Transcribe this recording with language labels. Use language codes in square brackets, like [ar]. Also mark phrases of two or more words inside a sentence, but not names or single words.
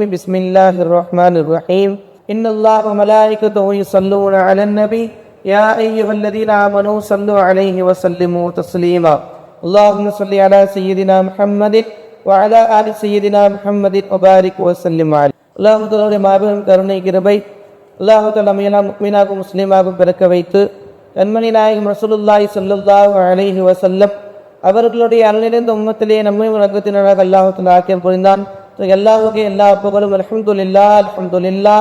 [ar] بسم الله الرحمن الرحيم. إن الله وملائكته يصلون على النبي يا أيها الذين آمنوا صلوا عليه وسلموا تسليما. اللهم صل على سيدنا محمد وعلى آل سيدنا محمد وبارك وسلم عليه. اللهم تعالى [ta] மாபெரும் கருணை கிருபை [ar] الله تعالى [ta] முஃமினாகும் முஸ்லிமாகும் பிறக்க வைத்து கண்மணி நாயகம் [ar] رسول الله صلى الله عليه وسلم [ta] அவர்களுடைய அருளிலிருந்து உம்மத்திலே நம்மை உலகத்தினராக [ar] الله تعالى [ta] ஆக்கியம் புரிந்தான். அல்லாஹ்வுக்கே எல்லா புகழும். [ar] الحمد لله الحمد لله.